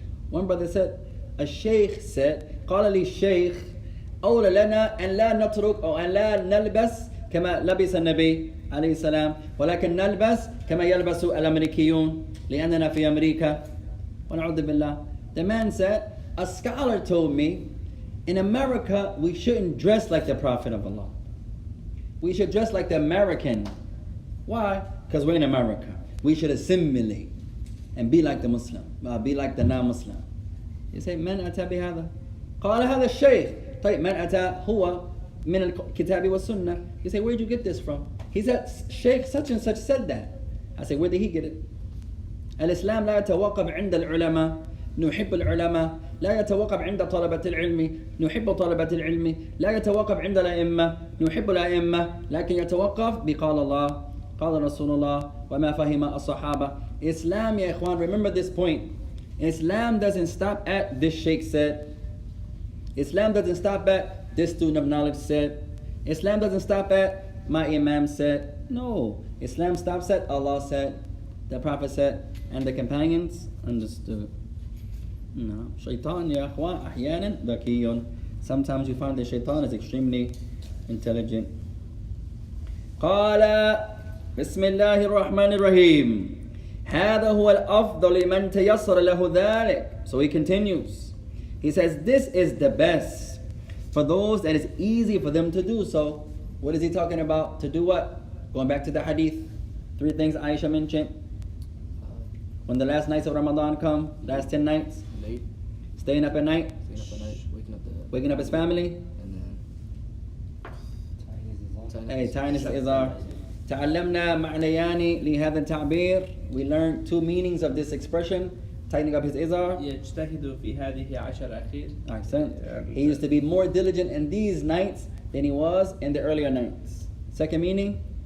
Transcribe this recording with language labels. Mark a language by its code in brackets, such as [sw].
[en] One brother said, a sheikh said, [ar] قال لي الشيخ أولى لنا أن لا نترك أو أن لا نلبس كما لبس النبي عليه السلام ولكن نلبس كما يلبس الأمريكيون لأننا في أمريكا ونعوذ بالله. [en] The man said, a scholar told me, in America we shouldn't dress like the Prophet of Allah. We should dress like the American. Why? Because we're in America. We should assimilate and be like the Muslim, be like the non-Muslim. You say, [ar] من أتى بهذا؟ قال هذا الشيخ. طيب من أتى هو من الكتاب والسنة. [en] You say, where did you get this from? He said, Sheikh such and such said that. I say, where did he get it? [ar] الإسلام لا يتوقف عند العلماء. نحب العلماء. لا يتوقف عند طلبة العلم. نحب طلبة العلم. لا يتوقف عند الأئمة. نحب الأئمة. لكن يتوقف بقال الله قال رسول الله وما فهم الصحابة. [en] Islam, [ar] ya ikhwan, [en] remember this point. Islam doesn't stop at this sheikh said. Islam doesn't stop at this student of knowledge said. Islam doesn't stop at my imam said. No. Islam stops at Allah said, the Prophet said, and the companions understood. No. Shaitan, [ar] ya ikhwan, ahyanan dhakiyun. [en] Sometimes you find that shaitan is extremely intelligent. [ar] قال بسم الله الرحمن الرحيم هذا هو الأفضل لمن تيسر له ذلك. [en] So he continues. He says, this is the best for those that is easy for them to do so. What is he talking about? To do what? Going back to the hadith. 3 things Aisha mentioned. When the last nights of Ramadan come, last 10 nights. Late. Staying up at night. Waking up his family. And then Hey, tying his izar. [ar] تعلمنا معنيان لهذا التعبير. [en] We learned 2 meanings of this expression. Tightening up his izar. [ar] يجتهد في هذه 10 أخير. [en] He used to be more diligent in these nights than he was in the earlier nights. Second meaning?